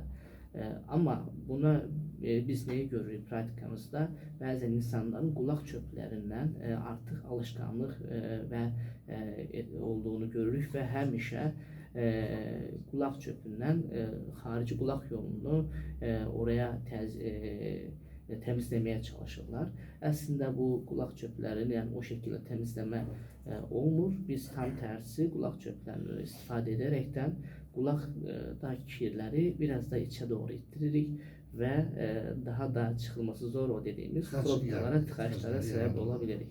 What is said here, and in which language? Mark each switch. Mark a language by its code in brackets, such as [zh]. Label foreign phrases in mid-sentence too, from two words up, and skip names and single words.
[tr] Ama buna biz neyi görürük pratikamızda? Bəzən insanların kulak çöplerinden artık alışkanlık ve olduğunu görürük ve həmişə kulak çöpünden harici kulak yolunu oraya təmizləməyə çalışırlar. [az] Əslində bu qulaq çöplərini, yəni o şəkildə təmizləmə olmur. Biz tam tərsi qulaq çöplərini istifadə edərəkdən qulaqdakı kirləri biraz da içə doğru ittiririk və daha da çıxılması zor o dediyimiz probkalara, tıxaçlara səbəb ola bilirik.